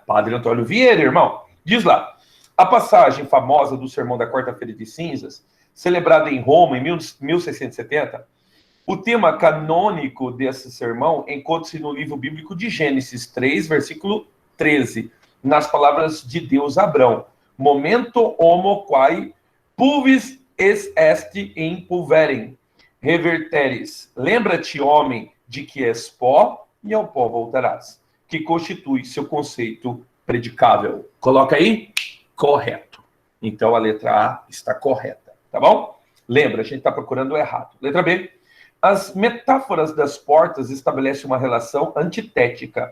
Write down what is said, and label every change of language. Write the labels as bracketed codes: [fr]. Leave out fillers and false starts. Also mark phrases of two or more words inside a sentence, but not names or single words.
[pt] Padre Antônio Vieira, irmão. Diz lá, a passagem famosa do Sermão da Quarta-feira de Cinzas, celebrada em Roma em 1670, o tema canônico desse sermão encontra-se no livro bíblico de Gênesis 3, versículo 13, nas palavras de Deus a Abrão. [la] Momento homo quae pulvis est in pulverem reverteres. [pt] Lembra-te, homem, de que és pó e ao pó voltarás, que constitui seu conceito predicável. Coloca aí, correto. Então a letra A está correta, tá bom? Lembra, a gente está procurando o errado. Letra B. As metáforas das portas estabelecem uma relação antitética.